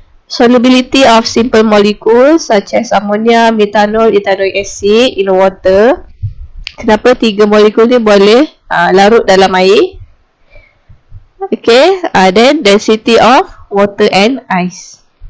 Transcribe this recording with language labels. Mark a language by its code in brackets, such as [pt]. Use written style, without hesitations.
[en] Solubility of simple molecules such as ammonia, methanol, ethanoic acid in water. [ms] Kenapa 3 molekul ni boleh larut dalam air? [en] Okay, then density of water and ice.